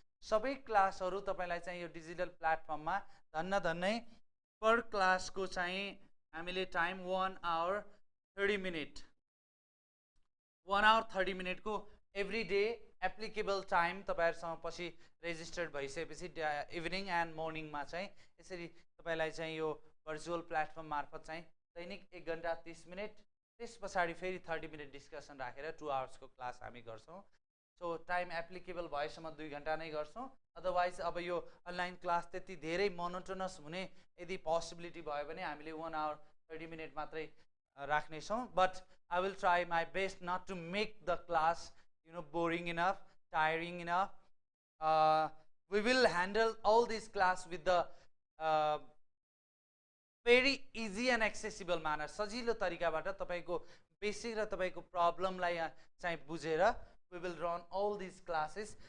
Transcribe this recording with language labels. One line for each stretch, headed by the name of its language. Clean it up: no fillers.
Nepali: सबै क्लासहरू तपाईलाई चाहिँ यो डिजिटल प्लेटफर्ममा धन्नै पर क्लासको चाहिँ हामीले time 1 hour 30 minute 1 hour 30 minute को एभ्री डे एप्लिकेबल टाइम तपाईहरुसँग पछि रेजिस्टर्ड भइसकेपछि इभिनिङ एन्ड मर्निङमा चाहिँ यसरी तपाईलाई चाहिँ यो भर्चुअल प्लेटफर्म मार्फत चाहिँ दैनिक 1 घण्टा 30 मिनेट, त्यस पछाडि फेरि 30 मिनट डिस्कसन राखेर 2 hours को क्लास हामी गर्छौं. सो टाइम एप्लिकेबल भएसम्म 2 घण्टा नै गर्छौं. अदरवाइज अब यो अनलाइन क्लास त्यति धेरै मोनोटोनस हुने यदि पोसिबिलिटी भयो भने हामीले 1 hour 30 minute मात्रै राख्ने छौं.
English: But I will try my best not to make the class boring enough, tiring enough. We will handle all this class with the very easy and accessible manner.
Nepali: सजिलो तरिकाबाट तपाईको basic र तपाईको प्रब्लमलाई चाहिँ बुझेर
English: we will run all these classes.